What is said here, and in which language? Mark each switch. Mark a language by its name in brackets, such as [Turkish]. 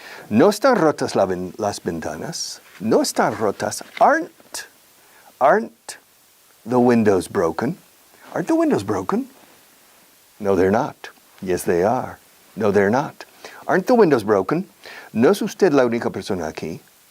[Spanish] No están rotas las ventanas. No están rotas. [English] Aren't the windows broken? Aren't the windows broken? No, they're not. Yes, they are. No, they're not. Aren't the windows broken? [Spanish] No es usted la única persona aquí.